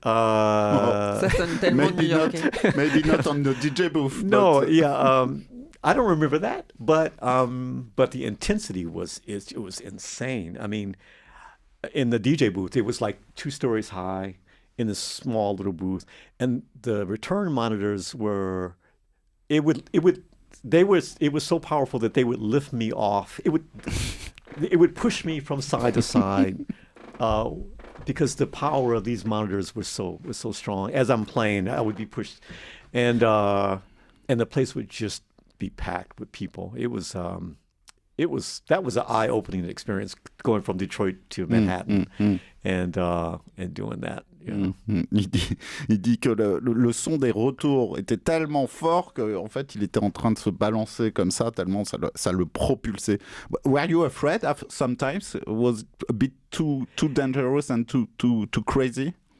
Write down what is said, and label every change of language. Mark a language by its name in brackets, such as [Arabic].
[French] Ça sonne tellement new-yorkais. [English] Maybe not on the DJ booth. No, yeah. I don't remember that, but the intensity was insane. I mean, in the DJ booth, it was like 2 stories high in this small little booth, and the return monitors were. It was so powerful that they would lift me off. It would push me from side to side because the power of these monitors was so strong. As I'm playing, I would be pushed, and the place would just be packed with people. That was an eye-opening experience going from Detroit to Manhattan and doing that. Yeah. [French] Il dit que le son des retours était tellement fort qu'en fait il était en train de se balancer comme ça tellement ça le propulsait. [English] Were you afraid sometimes? Was it a bit too dangerous and too crazy?